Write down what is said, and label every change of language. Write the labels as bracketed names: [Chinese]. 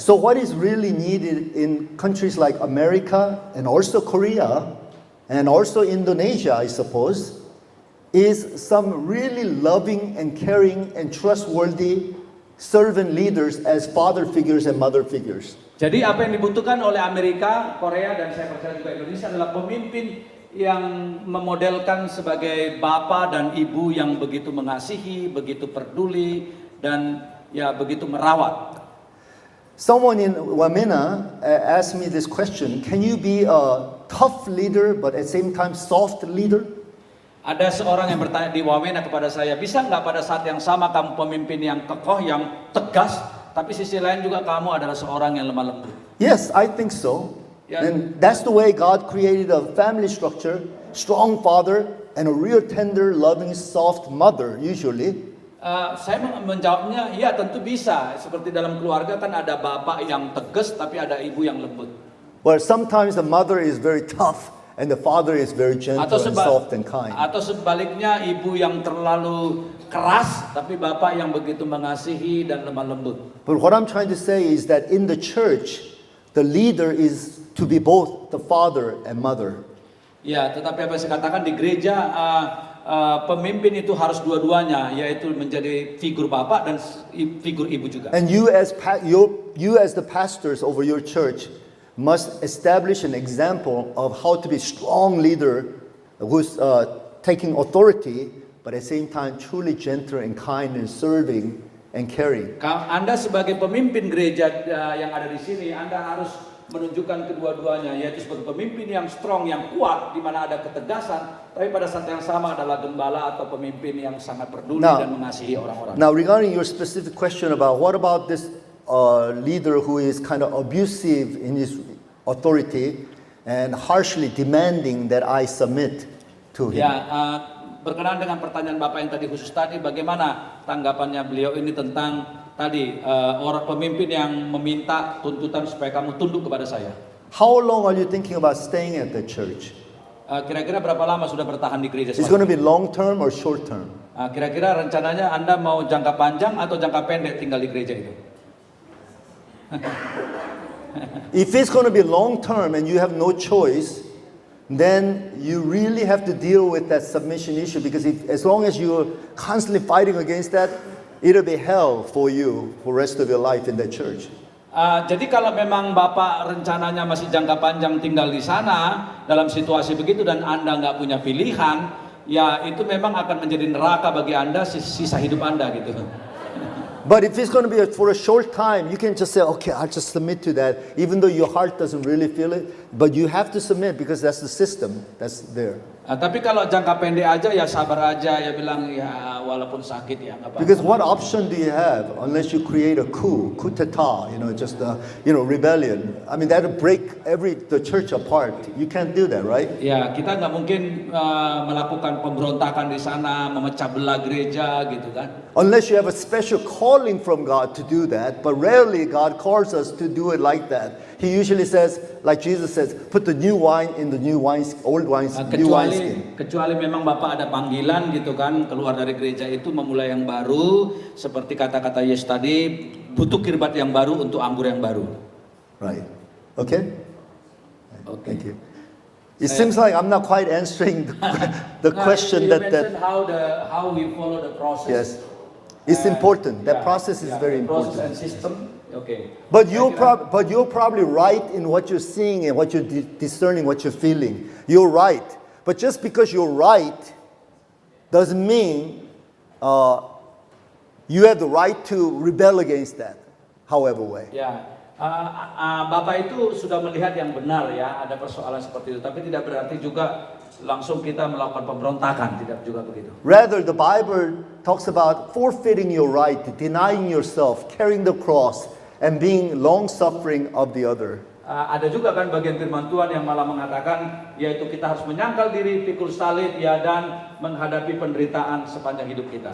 [English] So what is really needed in countries like America and also Korea and also Indonesia, I suppose, is some really loving and caring and trustworthy servant leaders as father figures and mother figures. [Indonesian] Jadi apa yang dibutuhkan oleh Amerika, Korea, dan saya percaya juga Indonesia adalah pemimpin yang memodelkan sebagai bapak dan ibu yang begitu mengasihi, begitu peduli, dan ya begitu merawat. [English] Someone in Wamena asked me this question, can you be a tough leader but at the same time soft leader? [Indonesian] Ada seorang yang bertanya di Wamena kepada saya, bisa nggak pada saat yang sama kamu pemimpin yang kokoh, yang tegas, tapi sisi lain juga kamu adalah seorang yang lemah lembut? [English] Yes, I think so. Yeah. And that's the way God created a family structure, strong father and a real tender, loving, soft mother usually. [Indonesian] Saya menjawabnya, ya tentu bisa. Seperti dalam keluarga kan ada bapak yang tegas, tapi ada ibu yang lembut. [English] But sometimes the mother is very tough and the father is very gentle and soft and kind. [Indonesian] Atau sebaliknya, ibu yang terlalu keras, tapi bapak yang begitu mengasihi dan lemah lembut. [English] But what I'm trying to say is that in the church, the leader is to be both the father and mother. [Indonesian] Ya, tetapi apa yang saya katakan di gereja, pemimpin itu harus dua-duanya, yaitu menjadi figur bapak dan figur ibu juga. [English] And you as the pastors over your church must establish an example of how to be strong leader who's taking authority, but at the same time truly gentle and kind and serving and caring. [Indonesian] Anda sebagai pemimpin gereja yang ada di sini, Anda harus menunjukkan kedua-duanya, yaitu sebagai pemimpin yang [English] strong, [Indonesian] yang kuat, di mana ada ketegasan, tapi pada saat yang sama adalah gembala atau pemimpin yang sangat peduli dan mengasihi orang-orang. [English] Now, regarding your specific question about what about this leader who is kind of abusive in his authority and harshly demanding that I submit to him. [Indonesian] Ya, berkenaan dengan pertanyaan Bapak yang tadi khusus tadi, bagaimana tanggapannya beliau ini tentang tadi orang pemimpin yang meminta tuntutan supaya kamu tunduk kepada saya? [English] How long are you thinking about staying at the church? [Indonesian] Kira-kira berapa lama sudah bertahan di gereja? [English] Is it going to be long term or short term? [Indonesian] Kira-kira rencananya Anda mau jangka panjang atau jangka pendek tinggal di gereja itu? [English] If it's going to be long term and you have no choice, then you really have to deal with that submission issue, because as long as you're constantly fighting against that, it'll be hell for you for the rest of your life in that church. [Indonesian] Jadi kalau memang Bapak rencananya masih jangka panjang tinggal di sana dalam situasi begitu dan Anda nggak punya pilihan, ya itu memang akan menjadi neraka bagi Anda sisa hidup Anda gitu. [English] But if it's going to be for a short time, you can just say, okay, I'll just submit to that, even though your heart doesn't really feel it. But you have to submit because that's the system that's there. [Indonesian] Tapi kalau jangka pendek aja ya sabar aja, ya bilang ya walaupun sakit ya nggak apa-apa. [English] Because what option do you have unless you create a coup d'état, just rebellion? I mean, that'll break the church apart. You can't do that, right? [Indonesian] Ya, kita nggak mungkin melakukan pemberontakan di sana, memecah belah gereja gitu kan. [English] Unless you have a special calling from God to do that, but rarely God calls us to do it like that. He usually says, like Jesus says, put the new wine in the new wine, old wine, new wineskin. [Indonesian] Kecuali memang Bapak ada panggilan gitu kan, keluar dari gereja itu memulai yang baru, seperti kata-kata Yesus tadi, butuh kirbat yang baru untuk anggur yang baru. [English] Right. Okay? Okay. Thank you. It seems like I'm not quite answering the question you that mentioned how we follow the process. Yes. It's important. That process is very important. Process and system. Okay. But you're probably right in what you're seeing and what you're discerning, what you're feeling. You're right. But just because you're right doesn't mean you have the right to rebel against that, however way. [Indonesian] Ya, Bapak itu sudah melihat yang benar ya, ada persoalan seperti itu. Tapi tidak berarti juga langsung kita melakukan pemberontakan, tidak juga begitu. [English] Rather, the Bible talks about forfeiting your right, denying yourself, carrying the cross, and being long-suffering of the other. [Indonesian] Ada juga kan bagian firman Tuhan yang malah mengatakan, yaitu kita harus menyangkal diri, pikul salib, ya, dan menghadapi penderitaan sepanjang hidup kita.